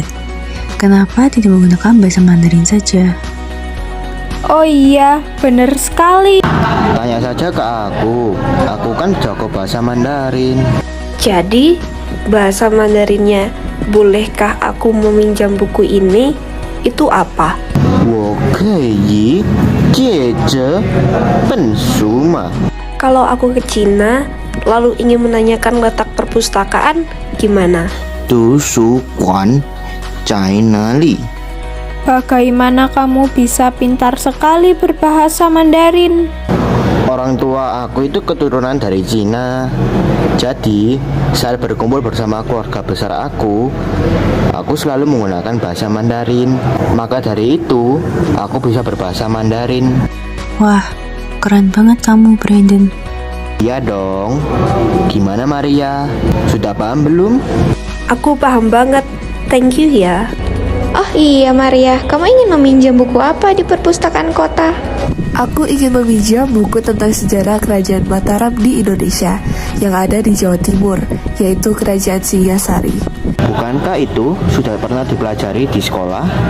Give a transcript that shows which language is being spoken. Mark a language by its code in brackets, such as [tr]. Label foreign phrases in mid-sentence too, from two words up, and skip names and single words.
[id] Kenapa tidak menggunakan bahasa Mandarin saja? Oh iya, bener sekali. Tanya saja ke aku kan jago bahasa Mandarin. Jadi, bahasa Mandarinnya, bolehkah aku meminjam buku ini? Itu apa? [zh] 我可以借着本书吗? [id] Kalau aku ke Cina, lalu ingin menanyakan letak perpustakaan, gimana? [zh] 图书馆在哪里? [id] Bagaimana kamu bisa pintar sekali berbahasa Mandarin? Orang tua aku itu keturunan dari Cina. Jadi, saat berkumpul bersama keluarga besar aku selalu menggunakan bahasa Mandarin. Maka dari itu, aku bisa berbahasa Mandarin. Wah, keren banget kamu, Brandon. Iya dong. Gimana Maria? Sudah paham belum? Aku paham banget. [en] Thank you ya. [id] Oh iya Maria, kamu ingin meminjam buku apa di perpustakaan kota? Aku ingin meminjam buku tentang sejarah Kerajaan Mataram di Indonesia yang ada di Jawa Timur, yaitu Kerajaan Singasari. Bukankah itu sudah pernah dipelajari di sekolah?